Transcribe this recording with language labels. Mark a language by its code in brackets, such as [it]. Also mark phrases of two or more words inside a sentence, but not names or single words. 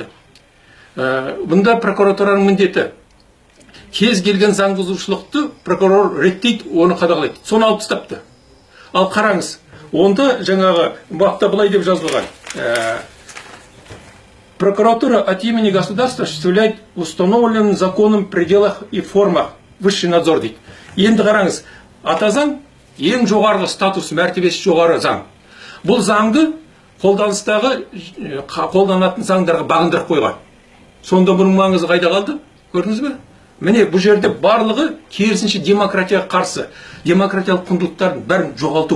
[kk] Бұнда прокуратураның міндеті кез келген заң бұзушылықты прокурор реттейді, оны қадағалайды. Соны алып тастапты. Ал қараңыз, онда жаңағы бапта былай деп жазылған: [ru] прокуратура от имени государства осуществляет в установленном законом пределах и формах высший надзор дейді. [kk] Енді қараңыз, ата заң ең жоғарғы статус, мәртебесі жоғары заң. Бұл заңды қолданатын заңдарға бағындырып қойған. Сонда бұның маңызы қайда қалды? Көрдіңіз бе? Міне бұл жерде барлығы керісінше демократияға қарсы, демократиялық құндылықтардың бәрін жоғалту.